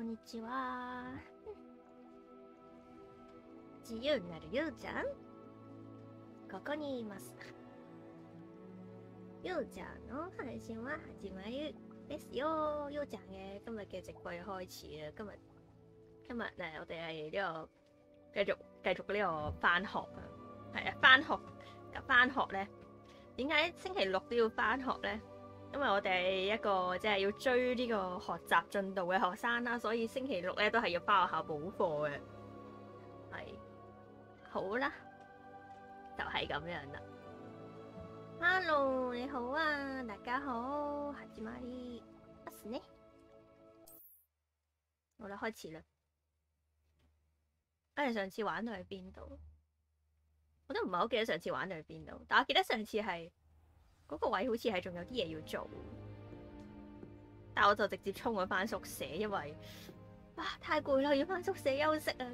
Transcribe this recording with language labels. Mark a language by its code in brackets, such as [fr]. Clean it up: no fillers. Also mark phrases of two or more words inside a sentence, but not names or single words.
[ja] ちは。自由になるゆうちゃん、ここにいます。ゆうちゃんの配信は始まるですよ。 [yue] ゆうちゃん嘅今日嘅直播要開始啦。今日咧，我哋係呢個繼續呢個返學啊。係啊，返學咧，點解星期六都要返學咧？因為我哋係一個即係要追呢個學習進度嘅學生啦，所以星期六咧都係要返學校補課嘅。係好啦，就係咁樣啦。Hello， 你好啊，大家好， [ja] 始まりますね。 [yue] 好啦，開始啦。我哋上次玩到去邊度？我都唔係好記得上次玩到去邊度，但我記得上次係嗰個位好似係仲有啲嘢要做，但我就直接衝咗返宿舍，因為太攰啦，要返宿舍休息啊。